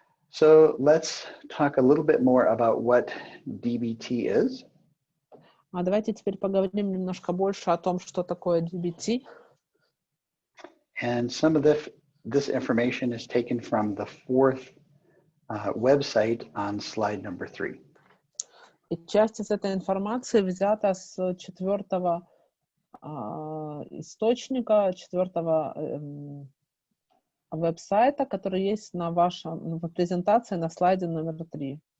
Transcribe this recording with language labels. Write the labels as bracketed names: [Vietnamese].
[English] So let's talk a little bit more about what DBT is. [Russian] А давайте теперь поговорим немножко больше о том, что такое DBT. [English] And some of this information is taken from the fourth website on slide number 3. [Russian] И часть из этой информации взята с 4-го источника, 4-го веб-сайта, который есть на вашем презентации на слайде номер 3.